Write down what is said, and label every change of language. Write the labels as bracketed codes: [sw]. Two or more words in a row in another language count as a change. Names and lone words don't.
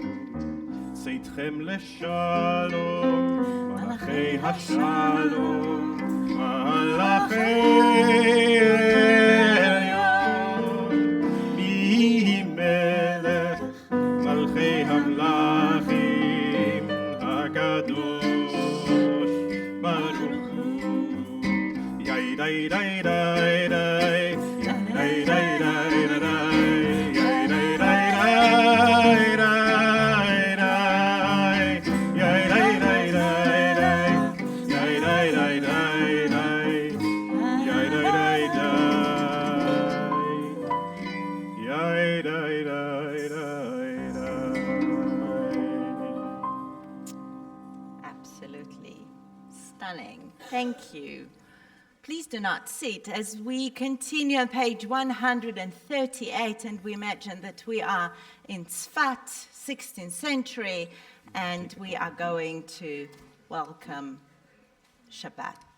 [he] צאתכם לשלום, מלאכי השלום, מלאכי עליון, מי מלך מלכי המלכים הקדוש ברוך הוא. יאי די די די די, יאי די די די די, יאי די די די די, יאי די די די די, יאי די די די די. [en] Absolutely stunning. Thank you. Please do not sit as we continue on page 138, and we imagine that we are in Tzfat, 16th century, and we are going to welcome Shabbat.